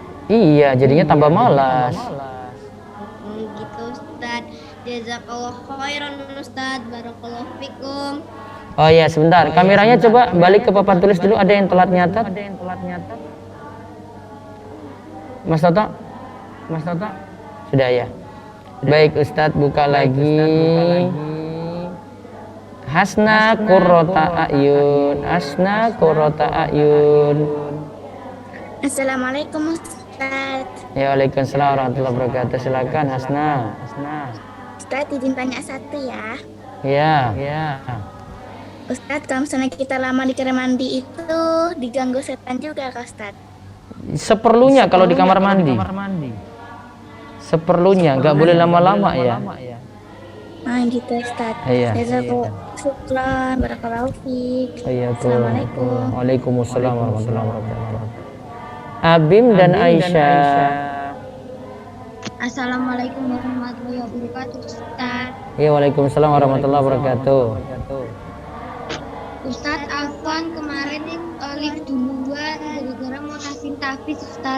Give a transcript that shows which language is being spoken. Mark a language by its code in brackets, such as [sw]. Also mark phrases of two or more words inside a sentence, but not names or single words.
[id] Iya, jadinya tambah malas. Gitu Ustaz. [ar] جزاك الله خيرا Ustaz, بارك الله فيكم. [id] Oh iya, sebentar. Kameranya coba balik ke papan tulis dulu, ada yang telat nyatat. Mas Toto. Mas Toto? Sudah ya. Baik, Ustadz buka lagi. Hasna Qurrata Ayun. Hasna Qurrata Ayun. Assalamualaikum Ustaz. Ya, [ar] وعليكم السلام ورحمة الله وبركاته. [id] Silakan Hasna. Ustaz izin tanya satu ya. Ya. Ustaz, kalau misalnya kita lama di kamar mandi itu diganggu setan juga kah Ustaz? Seperlunya kalau di kamar mandi. Seperlunya, nggak boleh lama-lama ya. Nah gitu Ustaz. Iya. [ar] شكرا، بارك الله فيك. [id] Assalamualaikum. [ar] وعليكم السلام ورحمة الله وبركاته. [id] Abim dan Aisyah. [ar] السلام عليكم ورحمة الله وبركاته Ustaz. Ya, وعليكم السلام ورحمة الله وبركاته. [id] Ustaz, Afwan kemarin live duluan gara-gara mau kasih tahfiz Ustaz.